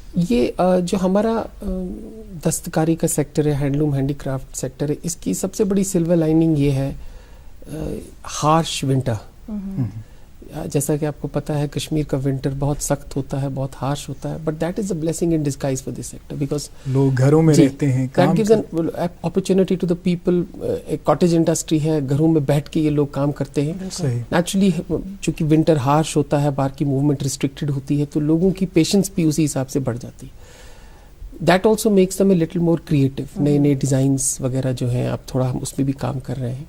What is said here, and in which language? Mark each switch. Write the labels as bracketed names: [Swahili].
[Urdu] یہ جو ہمارا دستکاری کا سیکٹر ہے, ہینڈلوم ہینڈی کرافٹ سیکٹر ہے, اس کی سب سے بڑی سلور لائننگ یہ ہے ہارش ونٹر. جیسا کہ آپ کو پتا ہے کشمیر کا ونٹر بہت سخت ہوتا ہے, بہت ہارش ہوتا ہے, [English] but that is a blessing in disguise for this sector because [Urdu] لوگ گھروں میں رہتے ہیں, [English] That gives an opportunity to the people. [Urdu] ایک کاٹیج انڈسٹری ہے, گھروں میں بیٹھ کے یہ لوگ کام کرتے ہیں. نیچرلی چونکہ ونٹر ہارش ہوتا ہے, باہر کی موومنٹ ریسٹرکٹیڈ ہوتی ہے, تو لوگوں کی پیشنس بھی اسی حساب سے بڑھ جاتی ہے. [English] That also makes them a little more creative. [Urdu] نئے نئے ڈیزائنس وغیرہ جو ہیں اب تھوڑا ہم اس میں بھی کام کر رہے ہیں.